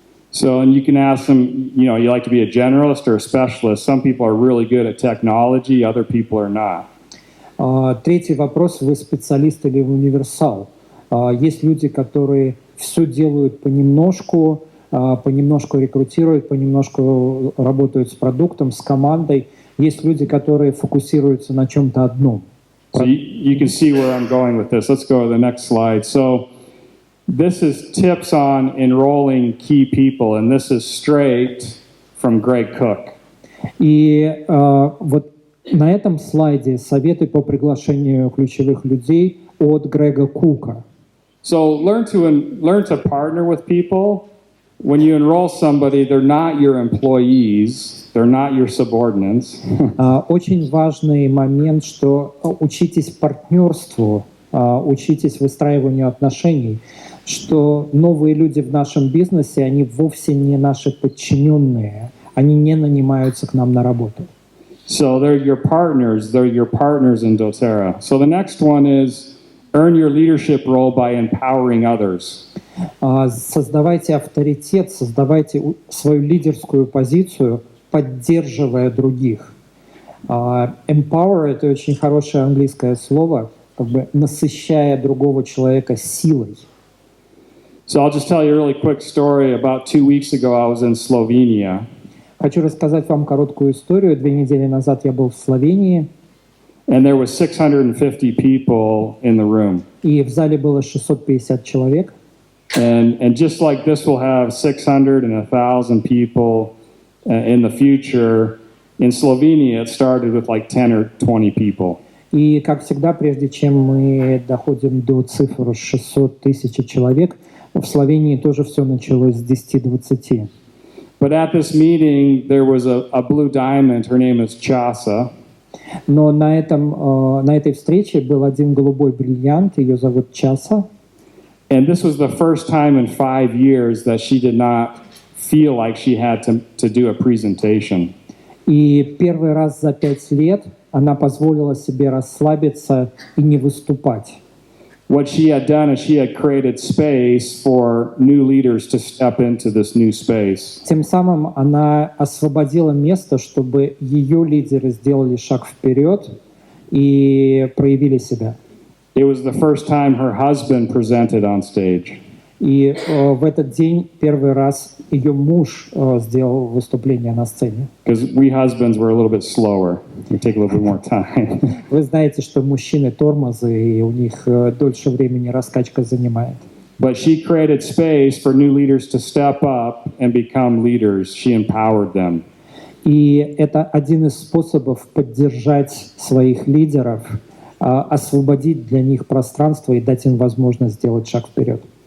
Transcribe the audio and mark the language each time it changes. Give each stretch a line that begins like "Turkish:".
English: So, and you can ask them, you like to be a generalist or a specialist. Some people are really good at technology, other people are not.
Russian: Третий вопрос, вы специалист или универсал? Есть люди, которые все делают понемножку, понемножку рекрутируют, понемножку работают с продуктом, с командой. Есть люди, которые фокусируются на чем-то одном.
English: So you can see where I'm going with this. Let's go to the next slide. So this is tips on enrolling key people, and this is straight from Greg Cook.
Russian: И вот на этом слайде советы по приглашению ключевых людей от Грега Кука.
English: So learn to partner with people. When you enroll somebody, they're not your employees, they're not your subordinates.
Russian: Очень важный момент, что учитесь партнерству, учитесь выстраиванию отношений, что новые люди в нашем бизнесе, они вовсе не наши подчиненные, они не нанимаются к нам на работу.
English: So they're your partners in doTERRA. So the next one is earn your leadership role by empowering others.
Russian: Создавайте авторитет, создавайте свою лидерскую позицию, поддерживая других. Empower — это очень хорошее английское слово, как бы насыщая другого человека силой.
English: So I'll just tell you a really quick story. About 2 weeks ago, I was in Slovenia.
Russian: Хочу рассказать вам короткую историю. 2 недели назад я был в Словении.
English: And there was 650 people in the room.
Russian: И в зале было 650 человек.
English: And just like this will have 600 and 1,000 people in the future, in Slovenia it started with like 10 or 20 people.
Russian: И, как всегда, прежде чем мы доходим до цифр 600 тысяч человек, в Словении тоже все началось с 10-20.
English: But at this meeting, there was a blue diamond. Her name is Chasa.
Russian: Но на этой встрече был один голубой бриллиант, ее зовут Часа.
English: And this was the first time in 5 years that she did not feel like she had to do a presentation.
Russian: И первый раз за 5 лет она позволила себе расслабиться и не выступать.
English: What she had done is she had created space for new leaders to step into this new space.
Russian: Тем самым она освободила место, чтобы ее лидеры сделали шаг вперед и проявили себя.
English: It was the first time her husband presented on stage.
Russian: И в этот день первый раз ее муж сделал выступление на сцене.
English: Because we husbands were a little bit slower. We take a little bit more time.
Russian: Вы знаете, что мужчины тормозы, и у них дольше времени раскачка занимает.
English: But she created space for new leaders to step up and become leaders. She empowered them.
Russian: И это один из способов поддержать своих лидеров, освободить для них пространство и дать им возможность сделать шаг вперед.